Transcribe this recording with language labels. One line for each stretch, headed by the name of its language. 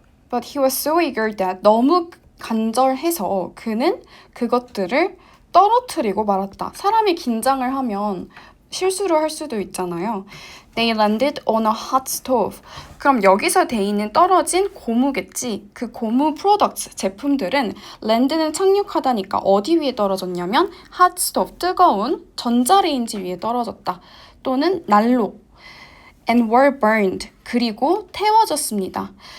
English: But he was so eager that
Korean: 너무 간절해서 그는 그것들을 떨어뜨리고 말았다. 사람이 긴장을 하면 실수를 할 수도 있잖아요.
English: They landed on a hot stove.
Korean: 그럼 여기서 돼 있는 떨어진 고무겠지. 그 고무 products, 제품들은 land는 착륙하다니까 어디 위에 떨어졌냐면 hot stove, 뜨거운 전자레인지 위에 떨어졌다. 또는 난로.
English: And were burned.
Korean: 그리고 태워졌습니다.